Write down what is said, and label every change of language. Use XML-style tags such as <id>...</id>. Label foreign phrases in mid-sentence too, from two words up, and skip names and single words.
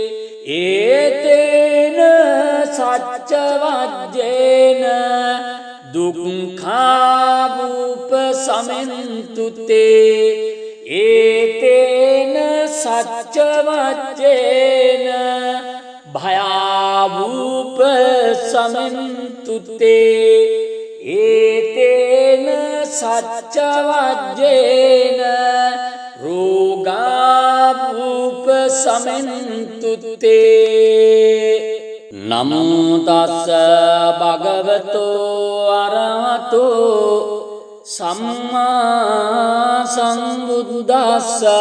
<pi>ඒතේන සච්ච වජ්ජේන දුක්ඛා භූප සමෙන්තු තේ ඒතේන සච්ච වජ්ජේන භයා භූප සමෙන්තු තේ ඒතේන සච්ච වජ්ජේන රෝගා භූප සමෙන්තු තේ නමෝ තස්ස භගවතෝ අරහතෝ සම්මා සම්බුද්දස්ස</pi>